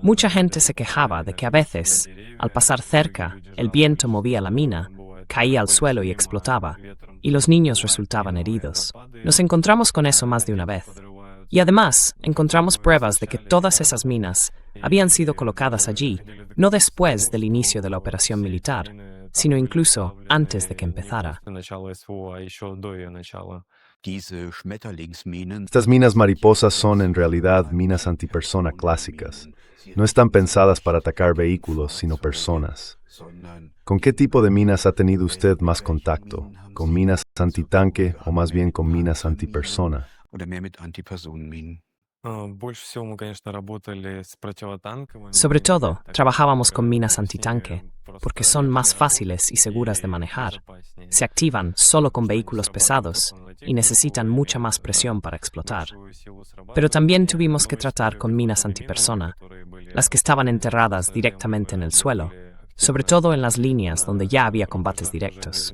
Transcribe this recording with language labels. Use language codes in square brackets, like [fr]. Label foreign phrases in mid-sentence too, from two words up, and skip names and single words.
[es] Mucha gente se quejaba de que a veces, al pasar cerca, el viento movía la mina, caía al suelo y explotaba, y los niños resultaban heridos. Nos encontramos con eso más de una vez. Y además, encontramos pruebas de que todas esas minas habían sido colocadas allí, no después del inicio de la operación militar, sino incluso antes de que empezara. [ru] начало СВО, а еще до ее начала. [de] Diese Schmetterlingsminen. [es] Estas minas mariposas son en realidad minas antipersona clásicas. No están pensadas para atacar vehículos, sino personas. ¿Con qué tipo de minas ha tenido usted más contacto? ¿Con minas antitanque o más bien con minas antipersona? [de] Oder mehr mit Antipersonenminen. [ru] Больше всего мы, конечно, работали с противотанковыми. [es] Sobre todo, trabajábamos con minas antitanque, porque son más fáciles y seguras de manejar. Se activan solo con vehículos pesados y necesitan mucha más presión para explotar. Pero también tuvimos que tratar con minas antipersona, las que estaban enterradas directamente en el suelo, sobre todo en las líneas donde ya había combates directos.